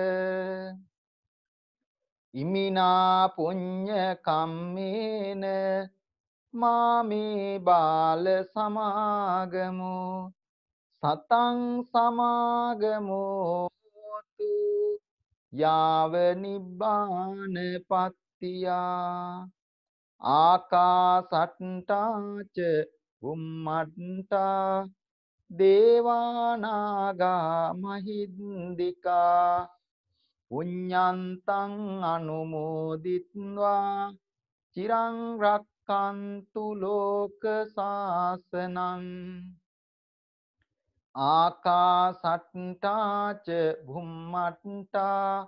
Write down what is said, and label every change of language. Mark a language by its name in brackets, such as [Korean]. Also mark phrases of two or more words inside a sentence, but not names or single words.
[Pali] ඉමිනා පුඤ්ඤ කම්මේන මාමේ බාල සමාගමෝ සතං සමාගමෝ තු යාව නිබ්බාන පත්තියා ආකාසට්ටාච බුම්මට්ටා දේවානාගා මහින්దికා පුඤ්ඤන්තං අනුමෝදිත්වා චිරං රක්칸තු ලෝක සාසනං ආකාසට්ටා ච භුම්මට්ටා